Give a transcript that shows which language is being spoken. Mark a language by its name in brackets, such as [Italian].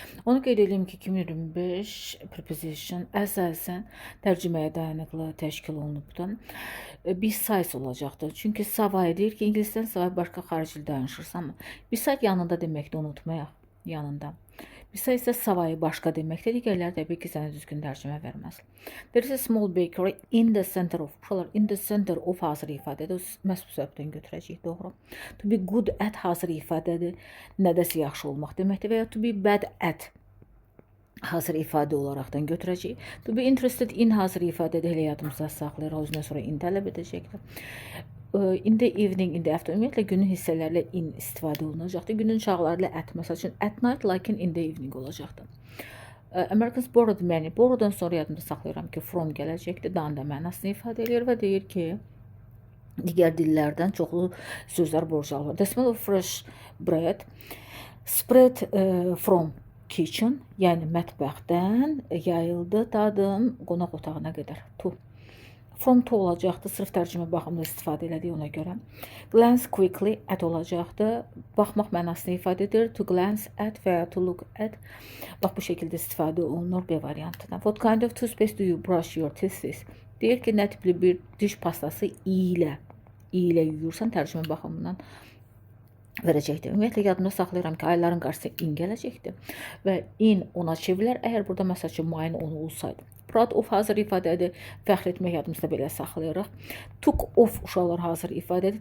[Azerbaijani] Onu qeyd edeyim ki, 2025 preposition əsasən tərcüməyə dayanıqlı təşkil olunubdur. Besides olacaqdır. Çünki savay deyir ki, ingilisdən savay başqa xarici dil danışırsan. Beside yanında deməkdir, unutmayaq. Yanında. Besides isə savayı başqa deməkdir. Digərləri təbii ki, sənə düzgün tərcümə verməz. [English] There is a small bakery in the center of. In the center of [Azerbaijani] hazır ifadədir. Məhz bu səbəbdən götürəcəyik, doğru. [English] To be good at [Azerbaijani] hazır ifadədir. Nədəsə yaxşı olmaq deməkdir və ya [English] to be bad at [Azerbaijani] hazır ifadə olaraqdan götürəcəyik. [English] To be interested in [Azerbaijani] hazır ifadədir. Elə yadımızda saxlayırıq. Özündən sonra in tələb edəcəkdir. [English] In the evening, in the afternoon, [Azerbaijani] ümumiyyətlə günün hissələrlə in istifadə olunacaqdır. Günün çağları ilə at, məsəl üçün [English] at night, [Azerbaijani] lakin [English] in the evening [Azerbaijani] olacaqdır. [English] Americans borrowed money. [Azerbaijani] Borrow'dan sonra yadımda saxlayıram ki, from gələcəkdir. Dan da mənasını ifadə edir və deyir ki, digər dillərdən çoxlu sözlər borc alır. [English] The smell of fresh bread spread from kitchen, [Azerbaijani] yəni mətbəxdən yayıldı dadım qonaq otağına qədər. From to olacaqdır, sırf tərcümə baxımında istifadə elədiyi ona görə. [English] Glance quickly at [Azerbaijani] olacaqdır, baxmaq mənasını ifadə edir. [English] To glance at [Azerbaijani] və ya [English] to look at. [Azerbaijani] Bax, bu şəkildə istifadə olunur B variantına. [English] What kind of toothpaste do you brush your teeth with? [Azerbaijani] Deyir ki, nə tipli bir diş pastası ilə yuyursan tərcümə baxımından verəcəkdir. Ümumiyyətlə, yadımda saxlayıram ki, ayların qarşısı in gələcəkdir və in ona çevrilər. Əgər burada məsəl üçün mayın onu olsaydı. [English] Proud of [Azerbaijani] hazır ifadədir. Fəxr etmək yadımızda belə saxlayırıq. [English] Took off [Azerbaijani] uşaqlar hazır ifadədir.